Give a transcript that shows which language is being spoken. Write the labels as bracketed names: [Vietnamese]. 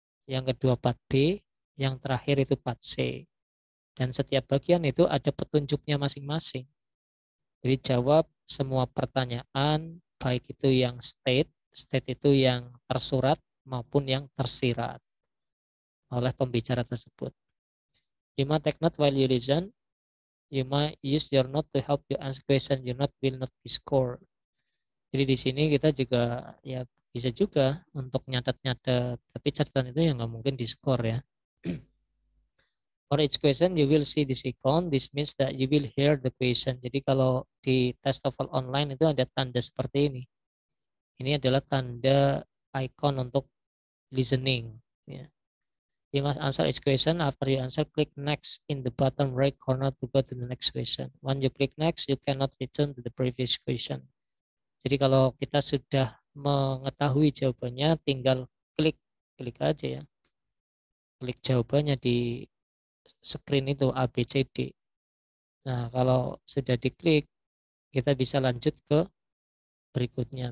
[Indonesian] Yang kedua part B. Yang terakhir itu part C. Dan setiap bagian itu ada petunjuknya masing-masing. Jadi jawab semua pertanyaan, baik itu yang state itu yang tersurat maupun yang tersirat oleh pembicara tersebut. [English] You might take note while you listen. You might use your note to help you answer question. Your note will not be scored. [Indonesian] Jadi di sini kita juga ya bisa juga untuk nyatet-nyatet, tapi catatan itu yang nggak mungkin di-skor ya. [English] For each question you will see this icon. This means that you will hear the question. [Indonesian] Jadi kalau di tes TOEFL online itu ada tanda seperti ini. Ini adalah tanda icon untuk listening. Ya. [English] You must answer each question. After you answer, click next in the bottom right corner to go to the next question. When you click next, you cannot return to the previous question. [Indonesian] Jadi kalau kita sudah mengetahui jawabannya, tinggal klik aja ya. Klik jawabannya di screen itu A, B, C, D. Nah, kalau sudah diklik, kita bisa lanjut ke berikutnya.